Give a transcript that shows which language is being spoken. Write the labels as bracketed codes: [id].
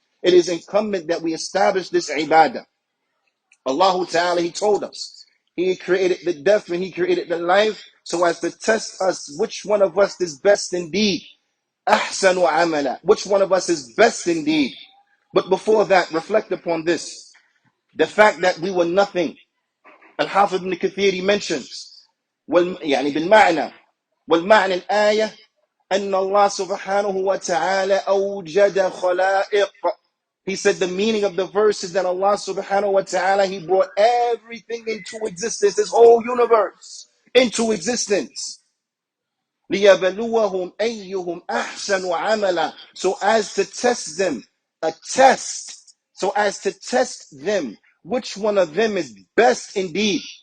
[en] It is incumbent that we establish this ibadah. Allah Ta'ala, He told us, He created the death and He created the life so as to test us which one of us is best indeed. Ahsanu amala. Which one of us is best indeed. But before that, reflect upon this. The fact that we were nothing. Al-Hafidh ibn Kathir, he mentions, [ar] يعني بالمعنى والمعنى الآية أن الله سبحانه وتعالى أوجد خلائق. [en] He said the meaning of the verse is that Allah subhanahu wa ta'ala, He brought everything into existence, this whole universe into existence. [ar] لِيَبَلُوَهُمْ أَيُّهُمْ أَحْسَنُ عَمَلًا. [en] So as to test them, a test, so as to test them, which one of them is best indeed.